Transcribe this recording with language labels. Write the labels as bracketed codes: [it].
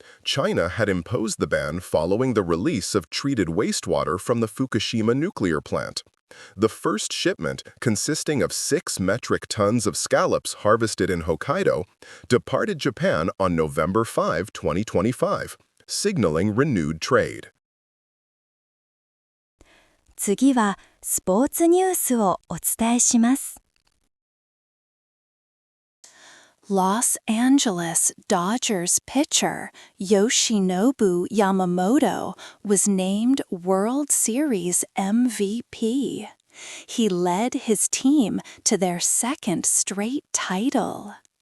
[en] China had imposed the ban following the release of treated wastewater from the Fukushima nuclear plant. The first shipment, consisting of 6 metric tons of scallops harvested in Hokkaido, departed Japan on November 5, 2025, signaling renewed trade. [ja] 次はスポーツニュースをお伝えします。 [en] Los Angeles Dodgers pitcher Yoshinobu Yamamoto was named World Series MVP. He led his team to their second straight title.